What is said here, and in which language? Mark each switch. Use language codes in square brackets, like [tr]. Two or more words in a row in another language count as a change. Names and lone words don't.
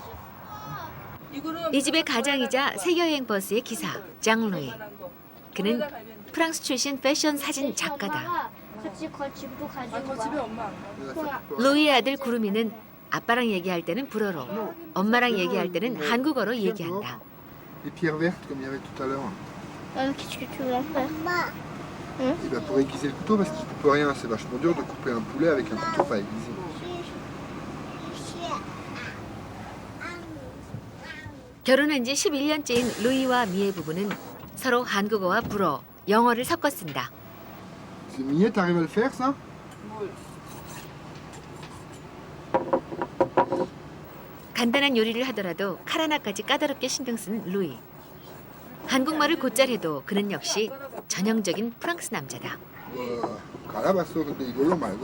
[ko] 이 집의 가장이자 세계여행 버스의 기사, 장루이. 그는 프랑스 출신 패션 사진 작가다. 루이의 아들 구루미는 아빠랑 얘기할 때는 불어로, 엄마랑 얘기할 때는 한국어로 얘기한다. [fr] Pour aiguiser le couteau parce que tu coupes rien, c'est vachement dur de couper un poulet avec un couteau pas aiguisé. [ko] 결혼한 지 11년째인 루이와 미의 부부는 서로 한국어와 불어, 영어를 섞어 쓴다. [fr] Millet, t'arrives à le faire ça? [ko] 간단한 요리를 하더라도 칼 하나까지 까다롭게 신경 쓰는 루이. 한국말을 곧잘 해도 그는 역시 전형적인 프랑스 남자다. 갈아봤어. 근데 이걸로 말고.